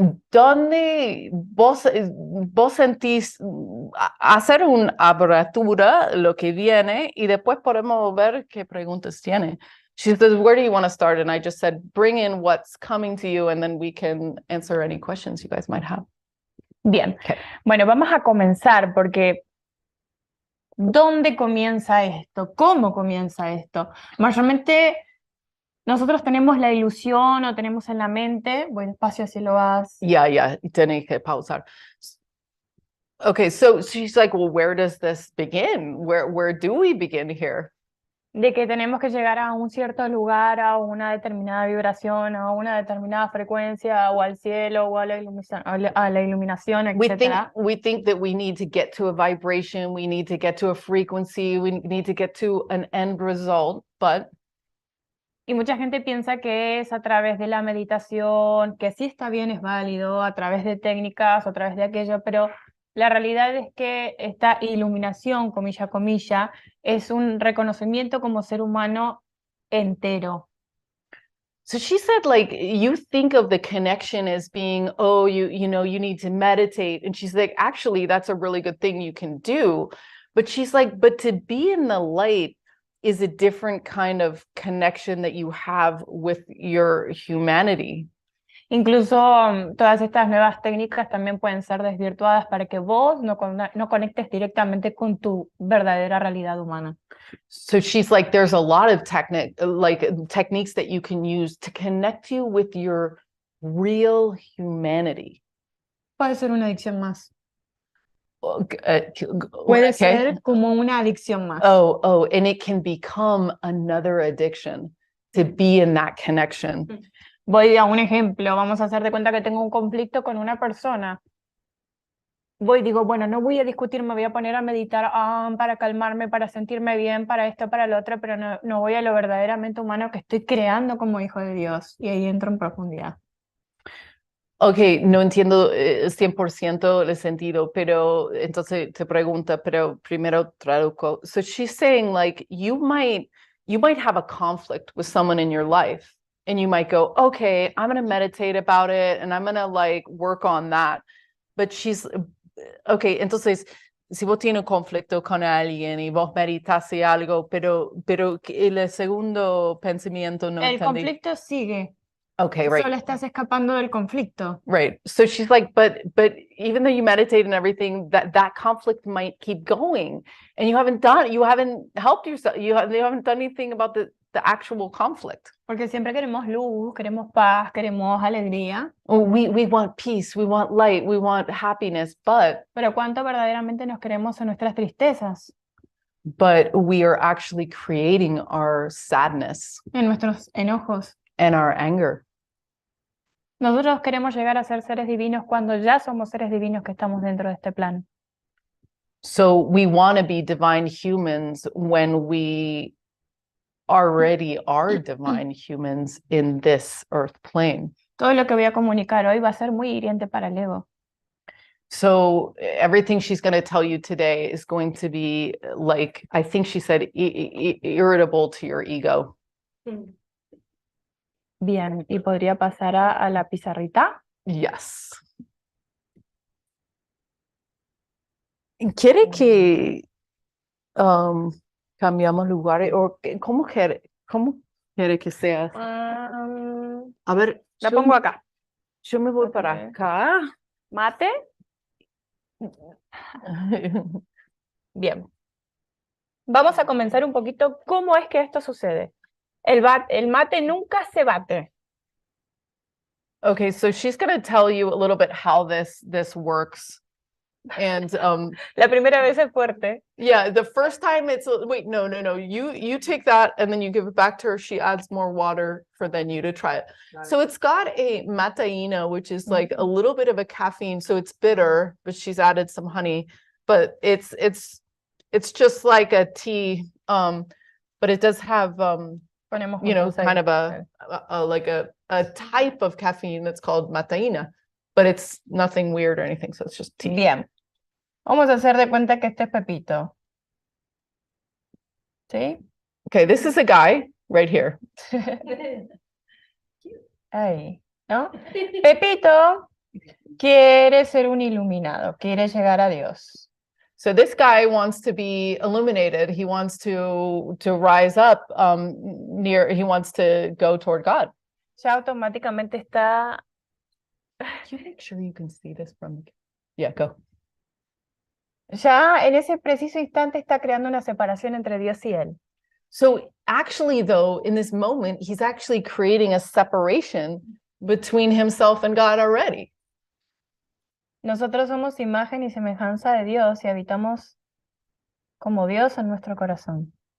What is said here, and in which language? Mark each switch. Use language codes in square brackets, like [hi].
[es] ¿Dónde vos sentís hacer una abertura lo que viene y después podemos ver qué preguntas tiene? [en] She says, where do you want to start? And I just said, bring in what's coming to you and then we can answer any questions you guys might have. [es] Bien, [en] Okay. [es] Bueno, vamos a comenzar porque ¿dónde comienza esto? ¿Cómo comienza esto? Mayormente nosotros tenemos la ilusión o tenemos en la mente, voy despacio así lo vas. Yeah, tenés que pausar. [en] Okay, so she's like, well, where does this begin? Where do we begin here? [es] De que tenemos que llegar a un cierto lugar, a una determinada vibración, a una determinada frecuencia, o al cielo, o a la iluminación, etc. [en] We think that we need to get to a vibration, we need to get to a frequency, we need to get to an end result, but [es] Y mucha gente piensa que es a través de la meditación, que sí está bien, es válido, a través de técnicas, a través de aquello, pero la realidad es que esta iluminación, comilla, es un reconocimiento como ser humano entero. [en] So she said, like, you think of the connection as being, oh, you know, you need to meditate. And she's like, actually, that's a really good thing you can do. But she's like, but to be in the light is a different kind of connection that you have with your humanity. [es] Incluso todas estas nuevas técnicas también pueden ser desvirtuadas para que vos no conectes directamente con tu verdadera realidad humana. [en] So she's like, there's a lot of techniques that you can use to connect you with your real humanity. [es] Puede ser una adicción más. Puede ser como una adicción más. [en] Oh, and it can become another addiction to be in that connection. [es] Voy a un ejemplo, vamos a hacer de cuenta que tengo un conflicto con una persona. voy y digo, bueno, no voy a discutir, me voy a poner a meditar para calmarme, para sentirme bien, para esto, para lo otro, pero no voy a lo verdaderamente humano que estoy creando como hijo de Dios. Y ahí entro en profundidad. Okay, no entiendo 100% el sentido, pero entonces te pregunta, pero primero traduzco. [en] So she's saying like you might have a conflict with someone in your life and you might go, okay, I'm going to meditate about it and I'm going to like work on that. But okay, [es] entonces si vos tienes un conflicto con alguien y vos meditas y algo, pero el segundo pensamiento no El entendí. conflicto sigue. [en] Okay, right. [es] Solo estás escapando del conflicto. [en] Right. So she's like, but even though you meditate and everything, that conflict might keep going, and you haven't helped yourself. You haven't done anything about the actual conflict. [es] Porque siempre queremos luz, queremos paz, queremos alegría. [en] We want peace, we want light, we want happiness, but [es] Pero ¿cuánto verdaderamente nos queremos en nuestras tristezas, [en] we are actually creating our sadness [es] en nuestros enojos? [en] and our anger. [es] Nosotros queremos llegar a ser seres divinos cuando ya somos seres divinos que estamos dentro de este plano. [en] So we want to be divine humans when we already are divine humans in this earth plane. [es] Todo lo que voy a comunicar hoy va a ser muy hiriente para el ego. [en] So everything she's going to tell you today is going to be like, I think she said, irritable to your ego. [es] Bien, y podría pasar a la pizarrita. [en] Yes. [es] ¿Quiere que cambiamos lugares? ¿O cómo quiere que sea? A ver, La pongo acá. yo me voy para [en] Ok. [es] acá. Mate. Bien. Vamos a comenzar un poquito cómo es que esto sucede. El mate nunca se bate. [en] Okay, so she's going to tell you a little bit how this works. And [es] La primera vez es fuerte. [en] yeah, the first time wait, no. You take that and then you give it back to her. She adds more water for then you to try it. So it's got a mataína, which is like a little bit of a caffeine. So it's bitter, but she's added some honey. But it's just like a tea. But it does have [es] Ponemos [en] kind [es] juntos [en] of a type of caffeine that's called mataína. But it's nothing weird or anything. So it's just tea. [es] Bien. Vamos a hacer de cuenta que este es Pepito. ¿Sí? [en] Okay, this is a guy right here. [es] Ahí, ¿no? Pepito quiere ser un iluminado, quiere llegar a Dios. [en] So this guy wants to be illuminated. He wants to rise up he wants to go toward God. [es] Ya automáticamente está, [en] Can you make sure you can see this from Yeah, go. [es] ya en ese preciso instante está creando una separación entre Dios y él. [en] So actually though, in this moment, he's actually creating a separation between himself and God already. [es] Nosotros somos imagen y semejanza de Dios y habitamos como Dios en nuestro corazón.